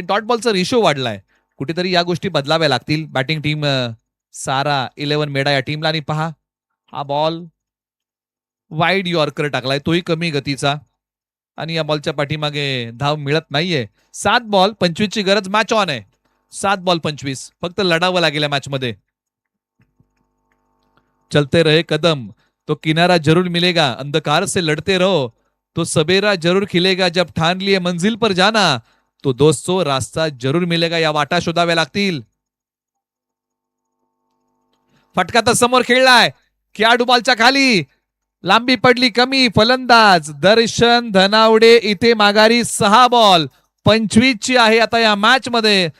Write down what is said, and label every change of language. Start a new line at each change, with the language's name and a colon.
Marathi: Dot बॉलचा ratio वाढलाय. कुठेतरी या गोष्टी बदलाव्या लागतील बॅटिंग टीम सारा 11 मेडा या टीमला. आणि पहा हा बॉल वाईड यॉर्कर टाकलाय, तोही कमी गतीचा. आणि या बॉलच्या पाठीमागे धाव मिळत नाहीये. 7 बॉल 25 ची गरज, मॅच ऑन आहे. 7 बॉल 25, फक्त लढावं लागेल या मॅच मध्ये.
Hindi: चलते रहे कदम तो किनारा जरूर मिलेगा, अंधकार से लड़ते रहो तो सबेरा जरूर खिलेगा, जब ठान लिए मंजिल पर जाना तो दोस्तों रास्ता जरूर मिलेगा.
Marathi: या वाटा शोधाव्या लागतील. फटका तर समोर खेळलाय, खेळाडू बॉलच्या खाली, लांबी पडली कमी. फलंदाज दर्शन धनावडे इथे माघारी. 6 बॉल 25 ची आहे आता या मॅच मध्ये.